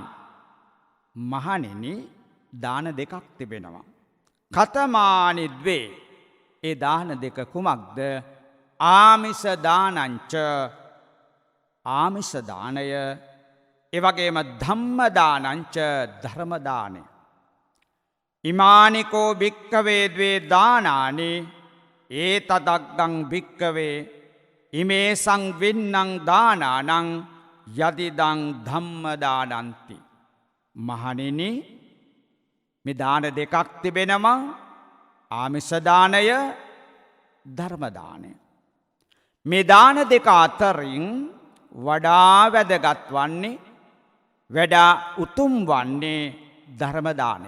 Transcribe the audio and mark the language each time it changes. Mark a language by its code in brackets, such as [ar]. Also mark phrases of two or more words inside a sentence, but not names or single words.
[si] මහණෙනි, දාන දෙකක් තිබෙනවා. [pi] කතමානි ද්වේ. [si] ඒ දාන දෙක කුමක්ද? [pi] ආමිෂ දානංච, [si] ආමිෂ දානය. ඒ වගේම [pi] ධම්ම දානංච, [si] ධර්ම දානය. [pi] ඉමානිකෝ භික්ඛවේ ද්වේ දානානි ඒතදග්ගං භික්ඛවේ ඉමේ සංවින්නං දානානං යදිදං ධම්ම දානಂತಿ. [si] මහණෙනි, මේ දාන දෙකක් තිබෙනවා. ආමිෂ දානය, ධර්ම දානය. මේ දාන දෙක අතරින් වඩා වැදගත් වන්නේ, වඩා උතුම් වන්නේ ධර්ම දානය.